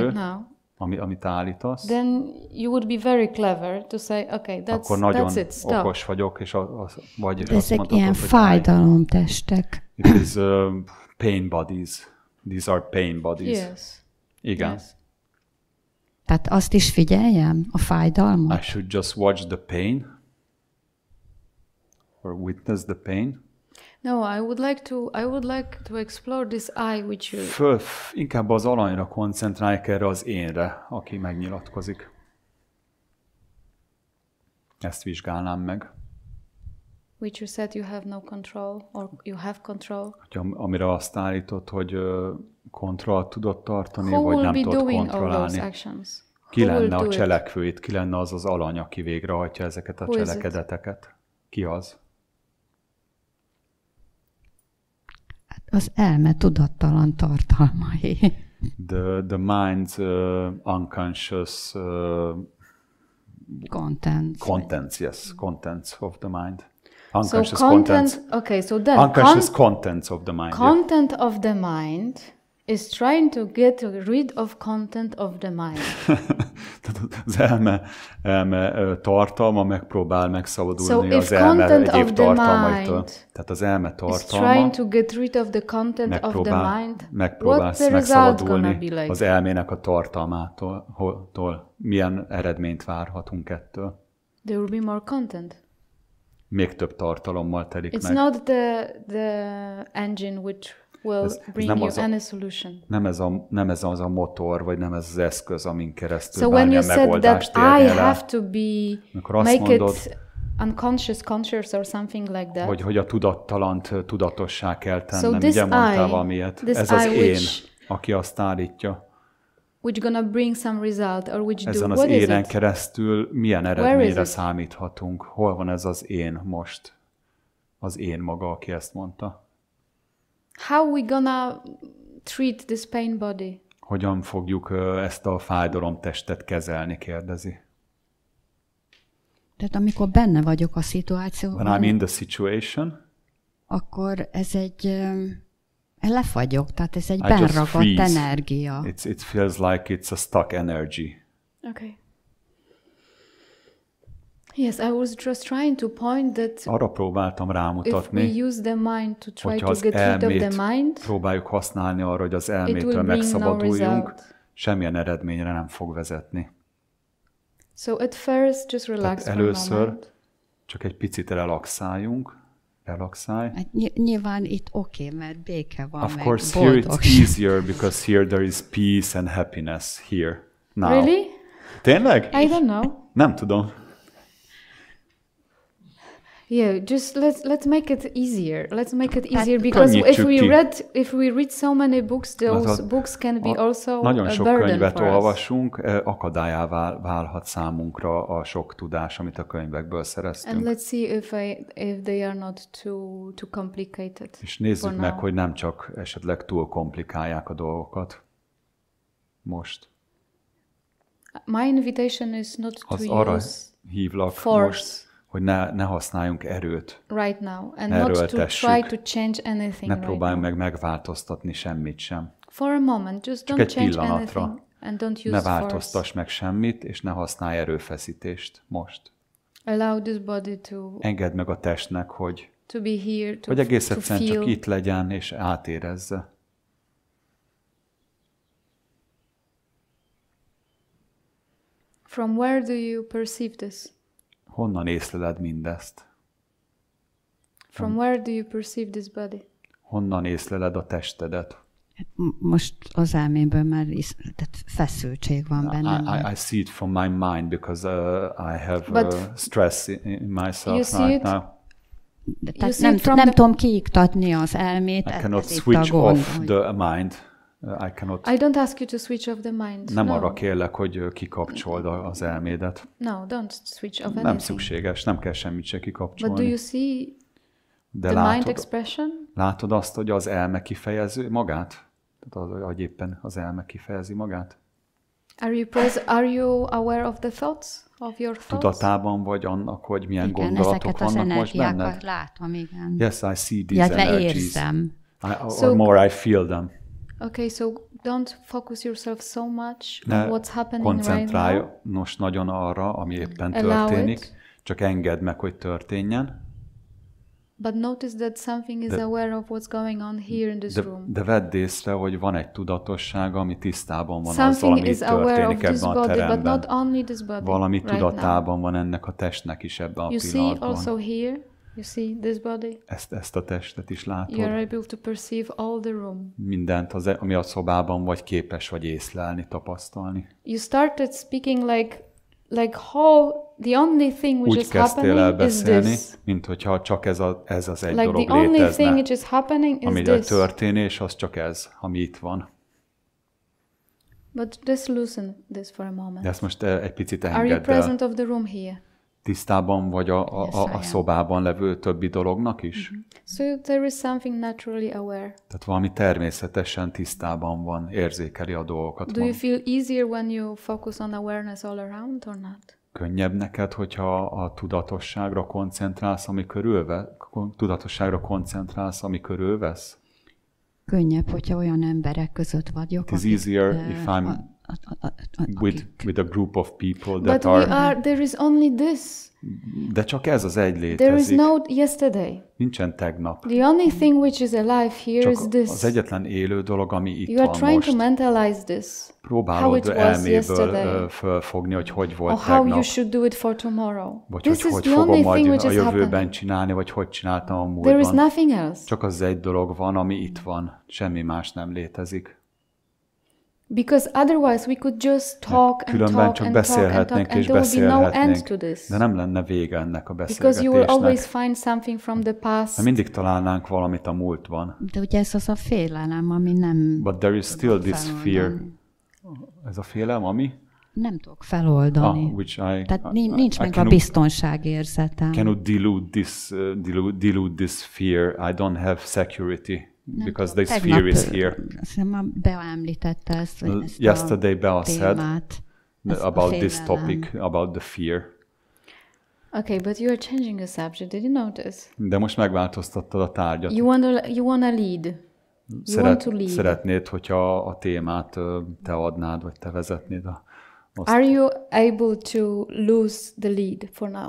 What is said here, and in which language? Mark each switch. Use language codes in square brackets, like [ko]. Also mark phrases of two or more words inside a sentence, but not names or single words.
[en] right now, [hu] amit állítasz, [en] then you would be very clever to say, okay, [hu] akkor nagyon [en] that's it, stop. [hu] okos vagyok, és vagy ezek azt mondhatod, ilyen fájdalomtestek. [en] It is pain bodies. These are pain bodies. Yes. [hu] Igen. [en] Yes. [hu] Tehát azt is figyeljem, a fájdalmat? [en] I should just watch the pain or witness the pain. No, I would like to explore this I which you. [hu] Inkább az alanyra koncentráljuk, erre az énre, aki megnyilatkozik. Ezt vizsgálnám meg. [en] Which you said you have no control, or you have control. [hu] Amire azt állított, hogy kontrollt tudod tartani, vagy nem tudod kontrollálni. Ki lenne a cselekvő itt? Ki lenne az az alany, aki végrehajtja ezeket a cselekedeteket? Ki az? Az elme tudattalan tartalmai. [en] The mind's unconscious contents, yes, contents of the mind. Unconscious contents. Okay, so then unconscious contents of the mind. Content of the mind is trying to get rid of content of the mind. [hu] Az elme tartalma megpróbál megszabadulni az elme egyéb tartalmaitól. Tehát az elme tartalma [en] trying to get rid of the content of the mind. [hu] Megpróbálsz megszabadulni az elmének a tartalmától. Milyen eredményt várhatunk ettől? [en] There will be more content. [hu] Még több tartalommal telik meg. [en] It's not the engine which will bring you any solution. [hu] Nem ez az a motor, vagy nem ez az eszköz, amin keresztül [en] so when you said that I have to be make it unconscious or something like that. [hu] Hogy a tudattalant tudatossá kell tennem. Ugye mondtál valamilyet. Ez az én, aki azt állítja. [en] Which gonna bring some result, or which [hu] ezen az énen keresztül milyen eredményre számíthatunk? Hol van ez az én most? Az én maga, aki ezt mondta. [en] How we gonna treat this pain body? [hu] Hogyan fogjuk ezt a fájdalomtestet kezelni, kérdezi. Tehát amikor benne vagyok a szituációban, [en] when I'm in the situation, [hu] akkor ez egy lefagyok, tehát ez egy benragadt energia. [en] It feels like it's a stuck energy. Okay. Yes, I was just trying to point that [hu] arra próbáltam rámutatni, [en] if we use the mind to try to get rid of the mind, [hu] próbáljuk használni arra, hogy az elmétől megszabaduljunk, semmilyen eredményre nem fog vezetni. [en] So at first just relax [hu] először csak egy picit relaxáljunk, relaxálj. Hát nyilván itt oké, mert béke van, [en] of [hu] meg [en] course, [hu] boldogság. [en] here it's easier because here there is peace and happiness here. Now. Really? [hu] Tényleg? [en] I don't know. [hu] Nem tudom. [en] Yeah, just let's make it easier. Let's make it easier because if we read so many books, those books can be also a burden for us. [hu] Nagyon sok könyvet olvasunk, akadályá válhat számunkra a sok tudás, amit a könyvekből szereztünk. [en] And let's see if they are not too complicated. [hu] És nézzük meg, hogy nem csak esetleg túl komplikálják a dolgokat. Most. [en] My invitation is not to use [hu] arra hívlak [en] force. [hu] Most, hogy ne használjunk erőt. [en] Right now, and not to try to change anything. [hu] Ne próbáljunk meg megváltoztatni semmit sem. [en] For a moment, just [hu] csak [en] don't [hu] egy [en] change [hu] pillanatra. [en] anything and don't use [hu] ne változtass meg semmit, és ne használj erőfeszítést most. [en] Allow this body to [hu] engedd meg a testnek, hogy [en] be here, [hu] hogy egész egyszerűen csak itt legyen, és átérezze. [en] From where do you perceive this? [hu] Honnan észleled mindezt? [en] From where do you perceive this body? [hu] Honnan észleled a testedet? Most az elmémből már feszültség van bennem. [en] I see it from my mind because I have stress in myself right now. [hu] Nem tudom kiiktatni az elmét. [en] I cannot switch off the mind. I don't ask you to switch off the mind. [hu] Nem arra kérlek, hogy kikapcsold az elmédet. [en] No, don't switch off anything. [hu] Nem szükséges, nem kell semmit se kikapcsolni. [en] But do you see the mind expression? [hu] Látod azt, hogy az elme kifejező magát? Tehát, hogy éppen az elme kifejezi magát? [en] Are you aware of the thoughts? Of your thoughts? [hu] Tudatában vagy annak, hogy milyen gondolatok vannak most benned? Ezeket az látom, igen. [en] Yes, I see these energies. [hu] Érzem. [en] Or more I feel them. Okay, so don't focus yourself so much on what's happening right now. [hu] Koncentrálj most nagyon arra, ami éppen történik. Csak engedd meg, hogy történjen. [en] But notice that something is aware of what's going on here in this room. [hu] De vedd észre, hogy van egy tudatosság, ami tisztában van azzal, ami itt történik ebben a teremben. [en] But not only this body, [hu] valami tudatában van ennek a testnek is ebben a pillanatban. [en] You see also here, you see this body? [hu] Ezt a testet is látod. [en] You are able to perceive all the room. [hu] Mindent, ami a szobában vagy képes vagy észlelni, tapasztalni. [en] You started speaking like how the only thing which is happening is this. [hu] Mint hogyha csak ez az egy [en] like [hu] dolog [en] the only [hu] létezne. [en] Thing which is happening is [hu] ami [en] this. [hu] történés, az csak ez, ami itt van. [en] But just loosen this for a moment. [hu] De ezt most egy picit engedd el. [en] Are you present of the room here? [hu] Tisztában vagy a szobában levő többi dolognak is? Mm-hmm. [en] So there is something naturally aware. [hu] Tehát valami természetesen tisztában van, érzékeli a dolgokat. [en] Do you feel easier when you focus on awareness all around or not? [hu] Könnyebb neked, hogyha a tudatosságra koncentrálsz, ami körülvesz? Könnyebb, hogyha olyan emberek között vagyok. [en] It is easier if I'm with a group of people that there is only this. [hu] De csak ez az egy létezik. [en] There is no yesterday. [hu] Nincsen tegnap. [en] The only thing which is alive here [hu] csak [en] is this. [hu] Az egyetlen élő dolog, ami itt [en] you [hu] van [en] are trying [hu] most. [en] To mentalize this. [hu] Próbálod elméből fölfogni, hogy volt tegnap. [en] How you should do it for tomorrow. [hu] Vagy hogy fogom majd a jövőben csinálni, vagy hogy csináltam a múltban. [en] There is nothing else. [hu] Csak az egy dolog van, ami itt van. Semmi más nem létezik. [en] Because otherwise we could just talk and [hu] különben [en] talk [hu] csak [en] and [hu] beszélhetnénk [en] talk, [hu] és beszélhetnénk, de nem lenne vége ennek a beszélgetésnek. [en] Because you will always find something from the past. [hu] De mindig találnánk valamit a múltban. De ugye ez az a félelem, ami nem... [en] But there is still this fear. [hu] Ez a félelem, ami? Nem tudok feloldani. Tehát nincs meg a biztonságérzetem. [en] Cannot delude this fear. I don't have security. Because this fear is here. [hu] Szerintem Bea említette ezt [en] yesterday Bea [hu] a témát, [en] said about this topic, about the fear. Okay, but you are changing the subject. Did you notice? [hu] De most megváltoztattad a tárgyat. [en] You wanna lead. You want to lead. [hu] Szeretnéd, hogyha a témát te adnád, vagy te vezetnéd. [en] Are you able to lose the lead for now?